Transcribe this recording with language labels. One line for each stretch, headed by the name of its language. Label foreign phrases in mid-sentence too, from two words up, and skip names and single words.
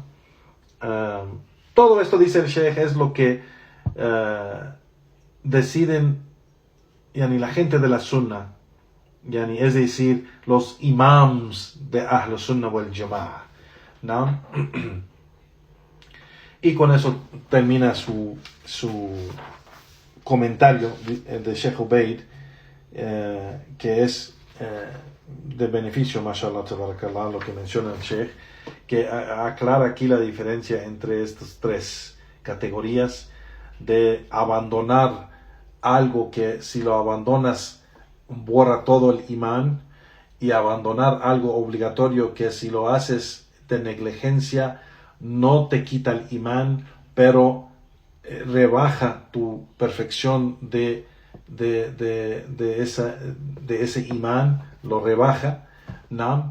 Spanish: Todo esto, dice el Sheikh, es lo que deciden la gente de la Sunnah, es decir, los imams de
Arabic: أهل السنة والجماعة,
Spanish: ¿no? Y con eso termina su comentario de Sheikh Ubaid, que es de beneficio,
Arabic: ما شاء الله تبارك الله,
Spanish: lo que menciona el Sheikh, que aclara aquí la diferencia entre estas tres categorías de abandonar algo que si lo abandonas borra todo el imán, y abandonar algo obligatorio que si lo haces de negligencia no te quita el imán, pero rebaja tu perfección de ese imán, lo rebaja, ¿no?